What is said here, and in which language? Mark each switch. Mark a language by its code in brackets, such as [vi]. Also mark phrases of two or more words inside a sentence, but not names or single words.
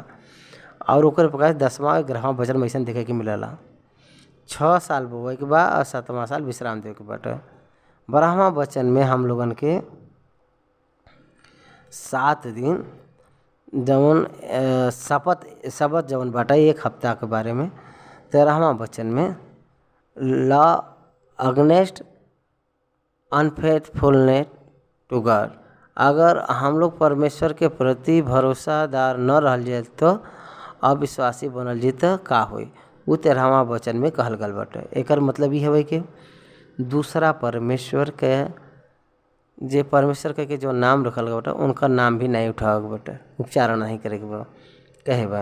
[bho] और ओकर प्रकार 10वां 11वां वचन में ऐसा देखे के मिलेला 6 साल बोए के बा और 7वां साल विश्राम देवे के बाटे। 12वां वचन में हम लोगन के 7 दिन जौन सबत जौन बाटे 1 हफ्ता के बारे में। [en] 13वां वचन में law against unfaithfulness to God, [bho] अगर हम लोग परमेश्वर के प्रति भरोसादार न रह जाए तो अविश्वासी बनल जी तो का होई। वो 13वां वचन में कहल गल बाटे। एकर मतलब ये हवे कि दूसरा परमेश्वर के जे परमेश्वर के जो नाम रखल गए बाटे उनका नाम भी नहीं उठावे के बाटे, उच्चारण नहीं करे के बा, कहे बा।